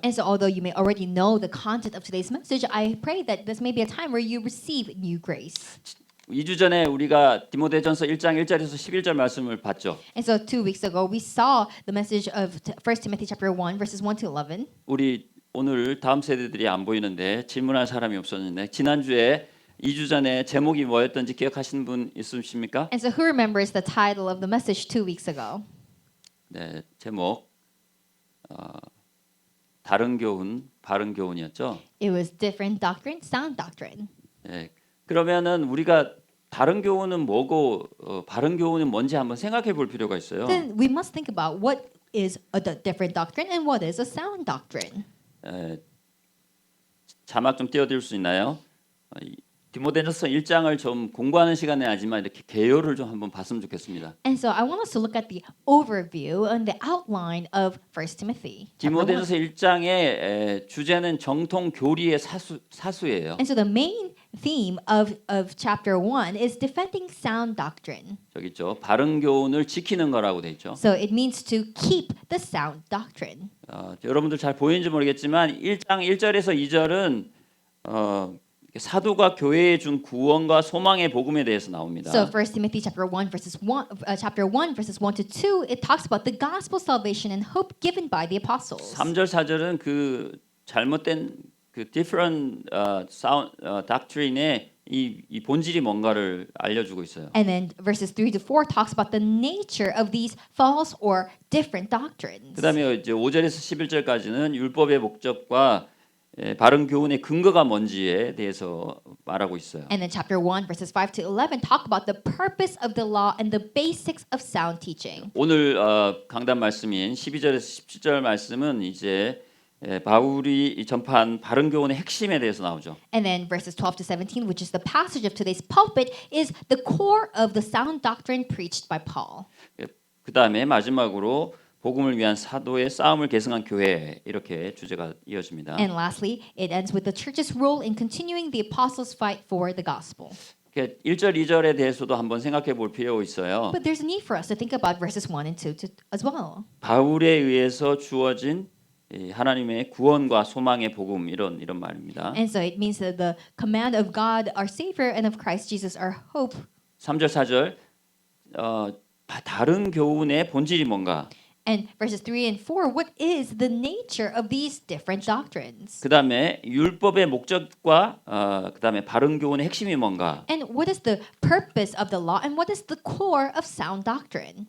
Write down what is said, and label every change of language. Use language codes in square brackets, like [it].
[en] And so, although you may already know the content of today's message, I pray that this may be a time where you receive new grace. [ko] 2주 전에 우리가 디모데전서 1장 1절에서 11절 말씀을 봤죠. [en] And so 2 weeks ago, we saw the message of 1 Timothy chapter 1, verses 1 to 11. [ko] 우리 오늘 다음 세대들이 안 보이는데 질문할 사람이 없었는데 지난주에 2주 전에 제목이 뭐였던지 기억하시는 분 있으십니까? [en] And so who remembers the title of the message 2 weeks ago? [ko] 네, 제목 다른 교훈, 바른 교훈이었죠. [en] It was different doctrine, sound doctrine. [ko] 네, 그러면은 우리가 다른 교훈은 뭐고 바른 교훈은 뭔지 한번 생각해 볼 필요가 있어요. [en] Then we must think about what is a different doctrine and what is a sound doctrine. [ko] 자막 좀 띄워드릴 수 있나요? 디모데전서 1장을 좀 공부하는 시간은 아니지만 이렇게 개요를 좀 한번 봤으면 좋겠습니다. [en] And so I want us to look at the overview and the outline of 1 Timothy. [ko] 디모데전서 1장의 주제는 정통 교리의 사수예요. [en] And so the main theme of chapter 1 is defending sound doctrine. [ko] 저기 있죠. 바른 교훈을 지키는 거라고 돼 있죠. [en] So it means to keep the sound doctrine. [ko] 여러분들 잘 보이는지 모르겠지만 1장 1절에서 2절은 사도가 교회에 준 구원과 소망의 복음에 대해서 나옵니다. [en] So 1 Timothy chapter 1 chapter 1 verses 1 to 2 it talks about the gospel salvation and hope given by the apostles. [ko] 3절 4절은 그 잘못된 그 [en] different doctrine [ko] 의 이 본질이 뭔가를 알려주고 있어요. [en] And then verses 3 to 4 talks about the nature of these false or different doctrines. [ko] 그다음에 이제 5절에서 11절까지는 율법의 목적과 바른 교훈의 근거가 뭔지에 대해서 말하고 있어요. [en] And then chapter 1 verses 5 to 11 talk about the purpose of the law and the basics of sound teaching. [ko] 오늘 강단 말씀인 12절에서 17절 말씀은 이제 바울이 전파한 바른 교훈의 핵심에 대해서 나오죠. [en] And then verses 12 to 17, which is the passage of today's pulpit, is the core of the sound doctrine preached by Paul. [ko] 그다음에 마지막으로 복음을 위한 사도의 싸움을 계승한 교회 이렇게 주제가 이어집니다. [en] And lastly, it ends with the church's role in continuing the apostles' fight for the gospel. [ko] 1절, 2절에 대해서도 한번 생각해 볼 필요가 있어요. [en] But there's a need for us to think about verses 1 and 2 as well. [ko] 바울에 의해서 주어진 하나님의 구원과 소망의 복음 이런 말입니다. [en] And so it means that the command of God, our Savior, and of Christ Jesus, our hope. [ko] 3절, 4절 다른 교훈의 본질이 뭔가? [en] And verses 3 and 4, what is the nature of these different doctrines? [ko] 그다음에 율법의 목적과 그다음에 바른 교훈의 핵심이 뭔가? [en] And what is the purpose of the law and what is the core of sound doctrine?